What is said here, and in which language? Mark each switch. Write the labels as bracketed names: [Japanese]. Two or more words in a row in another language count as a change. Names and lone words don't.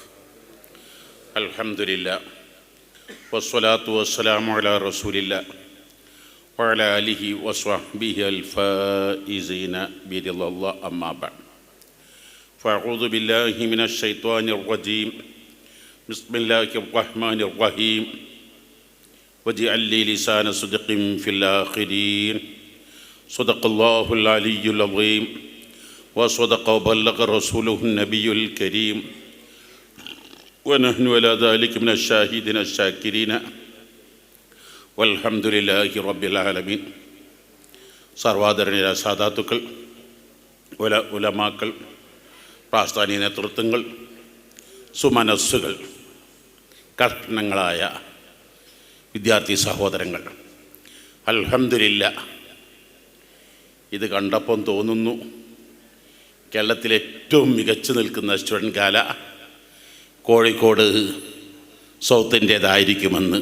[Arabic] الحمد لله والصلاة والسلام على رسول الله وعلى آله وصحبه الفائزين برضا الله أما بعد. فأعوذ بالله من الشيطان الرجيم. بسم الله الرحمن الرحيم. واجعل لي لسان صدق في الآخرين. صدق الله العلي العظيم. وصدق وبلغ رسوله النبي الكريم ونحن على ذلك من الشاهدين الشاكرين والحمد لله رب العالمين. [Malayalam] സർവാദരണീയ സാദാത്തുക്കൾ, ഉലമാക്കൾ, പ്രാസ്ഥാനിക നേതൃത്വങ്ങൾ, സുമനസ്സുകൾ, കർണങ്ങളായ വിദ്യാർത്ഥി സഹോദരങ്ങൾ, അൽഹംദുലില്ലാ, ഇത് കണ്ടപ്പം തോന്നുന്നു കേരളത്തിലെ ഏറ്റവും മികച്ചു നിൽക്കുന്ന സ്റ്റുഡൻറ് കാല കോഴിക്കോട് സൗത്തിൻ്റേതായിരിക്കുമെന്ന്.